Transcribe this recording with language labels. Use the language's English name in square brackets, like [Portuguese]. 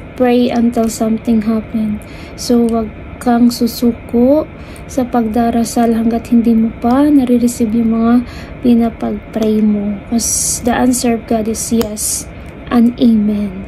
[English] Pray until something happen. [Filipino] So, wag kang susuko sa pagdarasal hanggat hindi mo pa nare-receive yung mga pinapag-pray mo. [English] Because the answer of God is yes and amen.